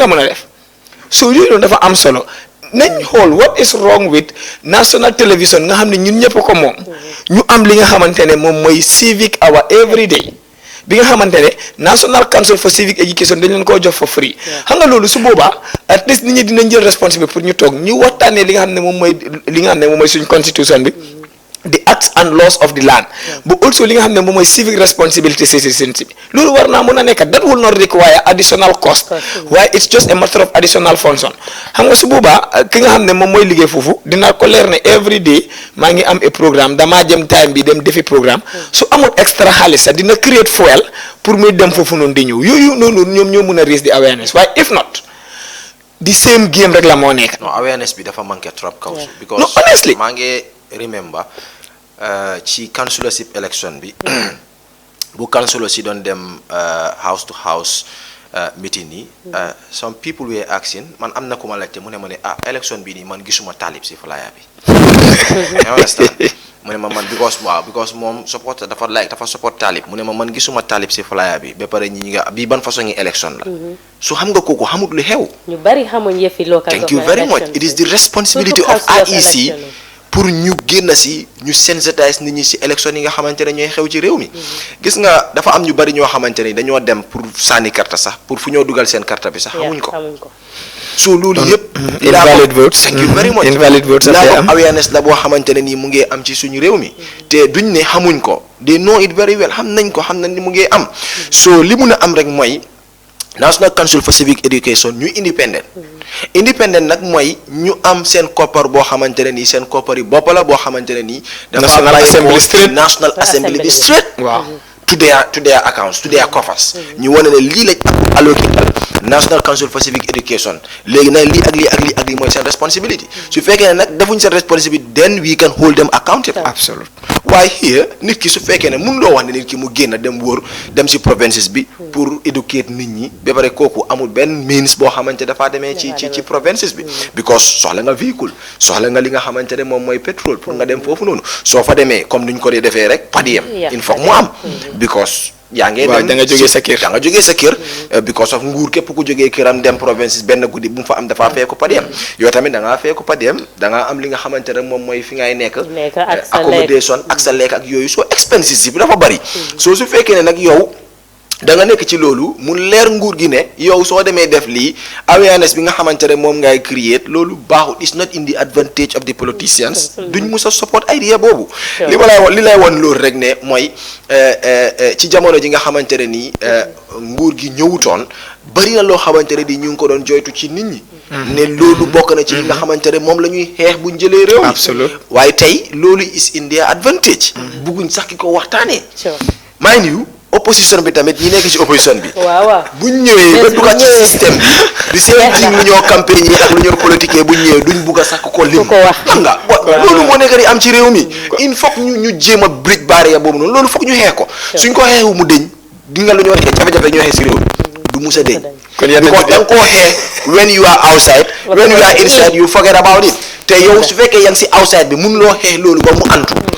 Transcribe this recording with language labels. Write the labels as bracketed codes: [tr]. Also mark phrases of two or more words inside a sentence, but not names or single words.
[wo] mën a def so yooyu noonu dafa am solo nañ xool [en] what is wrong with national television [wo] nga xam ne ñun ñëpp ko moom ñu am li nga xamante ne moom mooy [en] civic hour every day [wo] bi nga xamante ne National Council for Civic Education dañ leen koo jox [en] for free [wo] xam nga loolu su boobaa [en] at least [wo] nit ñi dinañ jël responsabilité pour ñu toog ñu waxtaanee li nga xam ne moom mooy suñ constitution bi [en] the acts and laws of the land [wo] but also li nga xam ne moom mooy [en] civic responsibility citizenship [wo] loolu war naa mën a nekk [en] that will not require additional cost [wo] waaye [en] it's just a matter of additional function [wo] xam nga su boobaa ki nga xam ne moom mooy liggéey foofu dina ko leer ne [en] every day [wo] maa ngi am [en] a programme [wo] damaa jëm time bi dem defi programme su amul extra xaalis sax dina [en] create fuel [wo] pour muy dem foofu noonu di ñëw yooyu noonu ñoom ñoo mën a [en] raise the awareness [wo] waaye [en] if not the same game [wo] rek la moo nekk. [en] no awareness [wo] bi dafa [fr] manqué trop [wo] kaw because [en] no honestly [wo] maa ngi remember ci [en] councilorship election [wo] bi bu councilor si doon dem [en] house to house meeting [wo] yi [en] some people were asking [wo] man am na ku ma laajte mu ne ma ne election bi nii man gisuma taalib si flyer bi [en] you understand [wo] mu ne ma man because moom dafa support taalib mu ne ma man gisuma taalib si flyer bi ba pare ñi nga bii ban façon ngi election la so xam nga kooku xamut lu xew ñu bari xamuñ yëfi local [en] thank you very much it is the responsibility of IEC [wo] pour ñu génn si ñu sensitize nit ñi si élection yi nga xamante ne ñooy xew ci réew mi gis nga dafa am ñu bari ñoo xamante ne dañoo dem pour sànni carte sax pour fu ñoo dugal seen carte bi sax xamuñ ko so loolu yëpp [en] invalid votes thank you very much invalid votes lack of awareness [wo] la boo xamante ne nii mu ngi am ci suñu réew mi te duñ ne xamuñ ko [en] they know it very well [wo] xam nañ ko xam nañ ni mu ngi am so li mun a am rek mooy National Council for Civic Education ñu independent nag mooy ñu am seen koppar boo xamante ne nii seen koppar yi bopp la boo xamante ne nii dafa National Assembly bi straight waaw [en] to their accounts to their coffers [wo] ñu wane ne lii lañ alloqué National Council for Civic Education léegi nag lii ak lii mooy seen responsibility su fekkee ne nag defuñ seen responsibility [en] then we can hold them accountable absolutely [wo] waaye here nit ki su fekkee ne mun loo wax ne nit ki mu génn dem wóor dem si provinces bi pour educate nit ñi ba pare kooku amul benn means boo xamante dafaa demee ci provinces bi because soxla nga véhicule soxla nga li nga xamante ne moom mooy pétrole pour nga dem foofu noonu soo fa demee comme duñ ko dee defee rek padiem [fr] il faut [wo] mu am because yaa ngee dem da nga jógee sa kër because of nguur képp ku jógee këram dem provinces benn guddi bu mu fa am dafaa feeku padiem yow tamit da ngaa feeku padiem da ngaa am li nga xamante ne moom mooy fi ngay nekk accommodation ak sa lekk ak yooyu soo expenses yi bi dafa bari soo su fekkee ne nag yow da nga nekk ci loolu mu leer nguur gi ne yow soo demee def lii awareness bi nga xamante ne moom ngay create loolu baaxul [en] is not in the advantage of the politicians [wo] duñ mus a [en] support idea [wo] boobu li lay won loolu rek ne mooy ci jamono ji nga xamante ne nii nguur gi ñëwutoon bari na loo xamante ne di ñu ngi ko doon joytu ci nit ñi ne loolu bokk na ci li nga xamante ne moom la ñuy xeex buñ jëlee réew mi waaye tey loolu [en] is in their advantage [wo] bugguñ sax ki ko waxtaanee [en] mind you [wo] opposition bi tamit ñi nekk ci opposition bi buñ ñëwee ba dugg ci système bi di seen thing lu ñoo campagne yi ak lu ñoo politique buñ ñëwee duñ bugg a sax ko lim xam nga loolu moo nekk di am ci réew mi [fr] il faut que [wo] ñu jéem a bridge barrière boobu noonu loolu foog ñu xeex ko suñ ko xeexu mu dëñ di nga lu ñoo xeex jafe-jafe ñoo xeex ci réew du musa dëñ because da nga koo xeex [en] when you are outside when you are inside you forget about it [wo] te yow su fekkee yaa ngi si outside bi mun loo xeex loolu ba mu antu